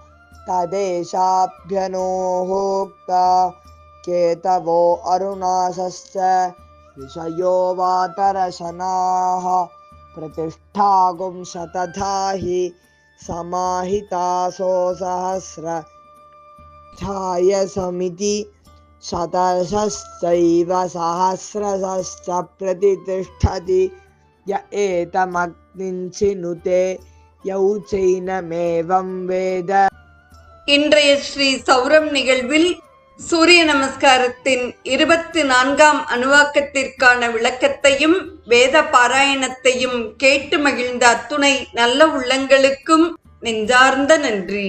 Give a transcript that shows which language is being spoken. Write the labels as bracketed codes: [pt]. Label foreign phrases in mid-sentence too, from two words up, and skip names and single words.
[sa] तदेशाभ्यनोहोक्ता केतवो अरुणासश्च ऋषयो वातरशनाः प्रतिष्ठागुं शतधाहि समाहितासो सहस्रधायसमिति शतशश्चैव सहस्रशश्च प्रतिष्ठति य एतमग्निञ्चिनुते यौ चैनमेवं वेद. [ta] இன்றைய ஸ்ரீ சௌரம் நிகழ்வில் சூரிய நமஸ்காரத்தின் 24ஆம் அணுவாக்கத்திற்கான விளக்கத்தையும் வேத பாராயணத்தையும் கேட்டு மகிழ்ந்த அத்துணை நல்ல உள்ளங்களுக்கும் நெஞ்சார்ந்த நன்றி.